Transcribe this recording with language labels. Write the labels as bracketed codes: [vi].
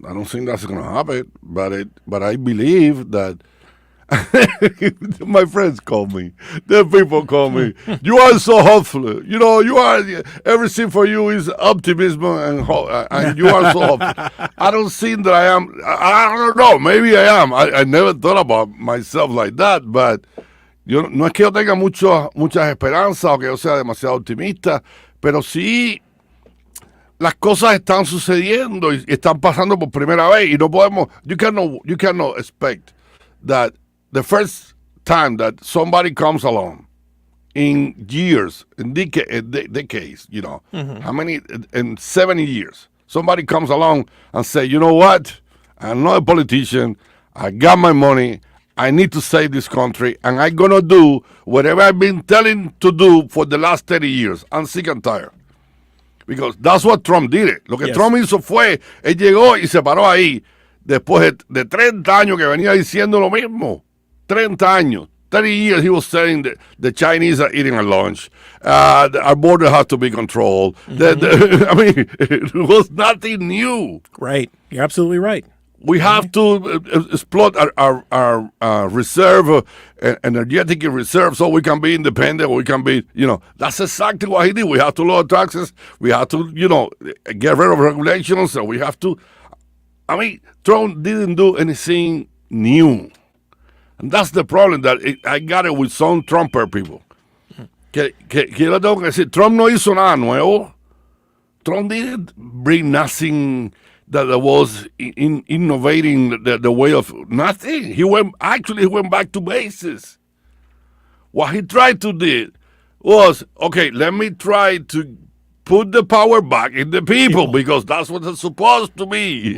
[en] I don't think that's going to happen. But I believe that my friends call me. The people call me. You are so hopeful. You know, you are, everything for you is optimism and you are so hopeful. I don't think that I am. I don't know. Maybe I am. I never thought about myself like that. [es] But no es que yo tenga muchas esperanzas o que yo sea demasiado optimista, pero sí las cosas están sucediendo y están pasando por primera vez y no podemos. [en] You cannot expect that the first time that somebody comes along in years, in decades, you know, how many, in 70 years, somebody comes along and say, you know what, I'm not a politician, I got my money, I need to save this country, and I'm going to do whatever I've been telling to do for the last 30 years. I'm sick and tired. Because that's what Trump did. [es] Lo que Trump hizo fue, él llegó y se paró ahí después de 30 años que venía diciendo lo mismo. 30 años. [en] 30 years he was saying that the Chinese are eating our lunch. Our border has to be controlled. I mean, it was nothing new. Right. You're absolutely right. We have to exploit our reserve, energetic reserve, so we can be independent. We can be, that's exactly what he did. We have to lower taxes. We have to, get rid of regulations. So we have to. I mean, Trump didn't do anything new. And that's the problem that I got it with some Trumper people. [es] Que yo tengo que decir, Trump no hizo nada nuevo. [en] Trump didn't bring nothing that was innovating the way of nothing. He went back to basics. What he tried to do was, okay, let me try to put the power back in the people because that's what it's supposed to be.